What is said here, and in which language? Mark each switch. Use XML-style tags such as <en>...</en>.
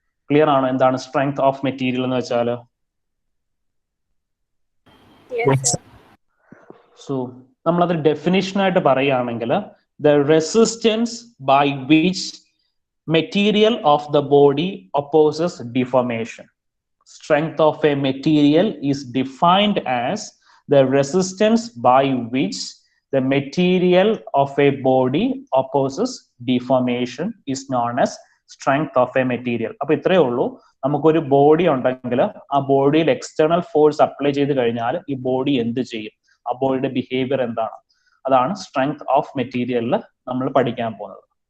<ml>Clear ആണോ എന്താണ് strength of material എന്ന് വെച്ചാൽ?</ml> <en>so</en> <ml>നമ്മളത് ഡെഫിനിഷൻ ആയിട്ട് പറയുകയാണെങ്കിൽ,</ml> <en>The resistance by which material of the body opposes deformation. Strength of a material is defined as the resistance by which the material of a body opposes deformation is known as strength of a material.</en> <ml>അപ്പൊ ഇത്രയേ ഉള്ളൂ. നമുക്കൊരു body ഉണ്ടെങ്കിൽ ആ ബോഡിയിൽ external force apply ചെയ്ത് കഴിഞ്ഞാൽ ഈ ബോഡി എന്ത് ചെയ്യും, ആ ബോഡിയുടെ ബിഹേവിയർ എന്താണ്, അതാണ് സ്ട്രെങ്ത് ഓഫ് മെറ്റീരിയലിൽ നമ്മൾ പഠിക്കാൻ പോകുന്നത്.</ml>